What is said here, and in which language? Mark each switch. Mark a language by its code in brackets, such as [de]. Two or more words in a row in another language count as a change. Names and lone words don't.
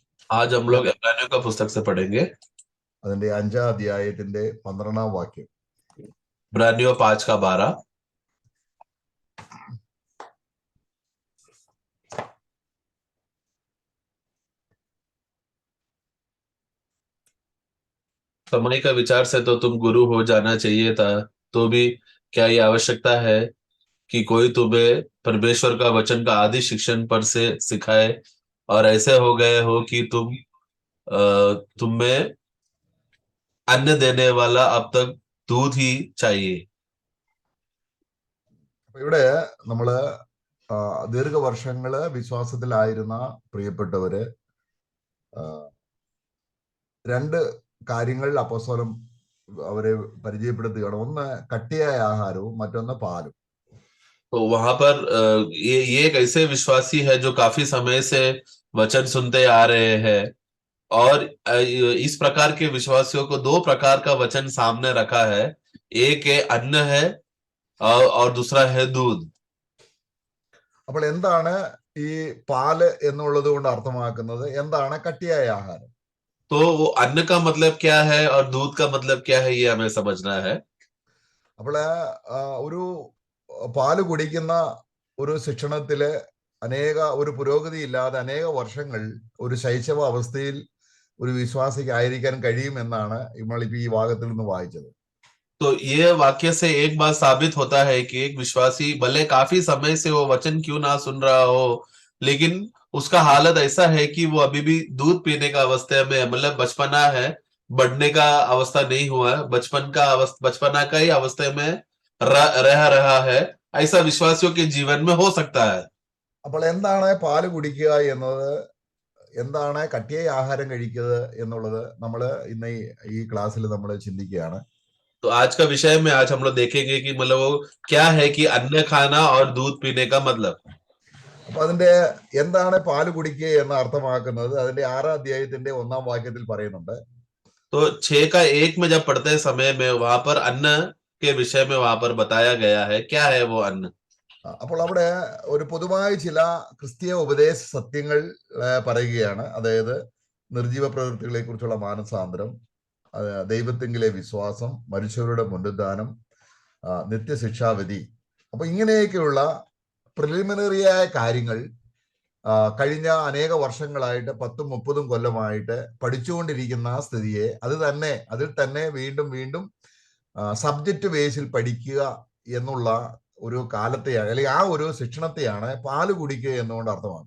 [hi] आज हम लोग इब्रानियों का पुस्तक से पढ़ेंगे। [ml] അതിന്റെ 5-ാം അധ്യായത്തിന്റെ 12-ാം വാക്യം. [hi] इब्रानियों 5 का 12। समय का विचार से तो तुम गुरु हो जाना चाहिए था, तो भी क्या ये आवश्यकता है कि कोई तुम्हें परमेश्वर का वचन का आदि शिक्षण पर से सिखाए, और ऐसे हो गए हो कि तुम में अन्न देने वाला अब तक दूध ही चाहिए। [ml] അപ്പൊ ഇവിടെ നമ്മള് ദീർഘവർഷങ്ങള് വിശ്വാസത്തിലായിരുന്ന പ്രിയപ്പെട്ടവര് രണ്ട് കാര്യങ്ങൾ അപ്പോസ്തലൻ അവരെ പരിചയപ്പെടുത്തുകയാണ്. ഒന്ന് കട്ടിയായ ആഹാരവും മറ്റൊന്ന് പാലും. [hi] तो वहां पर ये एक ऐसे विश्वासी है जो काफी समय से वचन सुनते आ रहे हैं, और इस प्रकार के विश्वासियों को दो प्रकार का वचन सामने रखा है। एक है अन्न है, और दूसरा है दूध। [ml] അപ്പോൾ എന്താണ് ഈ പാല് എന്നുള്ളത് കൊണ്ട് അർത്ഥമാക്കുന്നത്? എന്താണ് കട്ടിയായ ആഹാരം? [hi] तो वो अन्न का मतलब क्या है और दूध का मतलब क्या है, ये हमें समझना है। [ml] അപ്പോൾ ഒരു പാല് കുടിക്കുന്ന ഒരു ശിക്ഷണത്തില് ഒരു പുരോഗതി ഇല്ലാതെ അനേക വർഷങ്ങൾ ഒരു ശൈശവ അവസ്ഥയിൽ ഒരു വിശ്വാസിക്ക് ആയിരിക്കാൻ കഴിയുമെന്നാണ് നമ്മളിപ്പോ ഈ ഭാഗത്തിൽ നിന്ന് വായിച്ചത്. [hi] तो ये वाक्य से एक बात साबित होता है कि एक विश्वासी भले काफी समय से वो वचन क्यों ना सुन रहा हो, लेकिन उसका हालत ऐसा है कि वो अभी भी दूध पीने का अवस्था में है। मतलब बचपना है, बढ़ने का अवस्था नहीं हुआ है, बचपना का ही अवस्था में रह रहा है। ऐसा विश्वासियों के जीवन में हो सकता है। [ml] അപ്പോൾ എന്താണ് പാല് കുടിക്കുക എന്നത്, എന്താണ് കട്ടിയായ ആഹാരം കഴിക്കുക എന്നുള്ളത് നമ്മൾ ഇന്ന് ഈ ക്ലാസ്സിൽ നമ്മൾ ചിന്തിക്കുകയാണ്. [hi] तो आज का विषय में आज हम लोग देखेंगे कि मतलब वो क्या है कि अन्न खाना और दूध पीने का मतलब। [ml] അപ്പൊ അതിന്റെ എന്താണ് പാല് കുടിക്കുക എന്ന് അർത്ഥമാക്കുന്നത് അതിന്റെ 6-ാം അധ്യായത്തിന്റെ 1-ാം വാക്യത്തിൽ പറയുന്നുണ്ട്. [hi] तो 6 का 1 में जब पढ़ते समय में वहां पर अन्न के विषय में वहां पर बताया गया है, क्या है वो अन्न। [ml] അപ്പോൾ അവിടെ ഒരു പൊതുവായ ചില ക്രിസ്തീയ ഉപദേശ സത്യങ്ങൾ പറയുകയാണ്. അതായത് നിർജീവ പ്രവൃത്തികളെ കുറിച്ചുള്ള മാനസാന്തരം, ദൈവത്തിങ്കിലെ വിശ്വാസം, മരിച്ചവരുടെ പുനരുദ്ധാനം, നിത്യശിക്ഷാവിധി. അപ്പൊ ഇങ്ങനെയൊക്കെയുള്ള പ്രിലിമിനറിയായ കാര്യങ്ങൾ കഴിഞ്ഞ അനേക വർഷങ്ങളായിട്ട് 10-30 കൊല്ലമായിട്ട് പഠിച്ചുകൊണ്ടിരിക്കുന്ന സ്ഥിതിയെ അതിൽ തന്നെ വീണ്ടും വീണ്ടും [en] subject basil [ml] പഠിക്കുക എന്നുള്ള ഒരു കാലത്തെയാണ്, അല്ലെങ്കിൽ ആ ഒരു ശിക്ഷണത്തെയാണ് പാല് കുടിക്കുക എന്നുകൊണ്ട് അർത്ഥമാക്കുന്നത്.